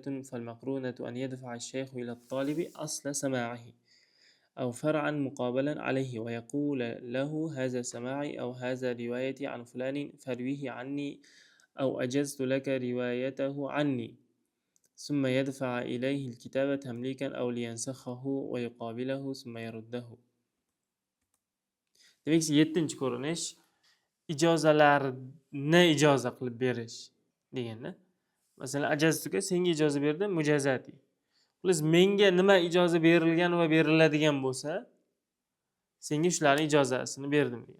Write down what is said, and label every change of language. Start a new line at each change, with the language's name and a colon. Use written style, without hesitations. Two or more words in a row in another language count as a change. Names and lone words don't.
Arabic: فالمقرونة أن يدفع الشيخ إلى الطالب أصل سماعه أو فرعا مقابلا عليه ويقول له هذا سماعي أو هذا روايتي عن فلان فرويه عني أو أجزت لك روايته عني، ثم يدفع إليه الكتاب تمليكا أو لينسخه ويقابله ثم يرده.
Uzbek: Demek ki 7-chi ko'rinish ijozalarni ijoza qilib berish deganda. Masalan, ajaztuka senga ijoza berdim, mujazati. Biz menga nima ijoza berilgan va beriladigan bo'lsa, senga shularning ijozasini berdim degan.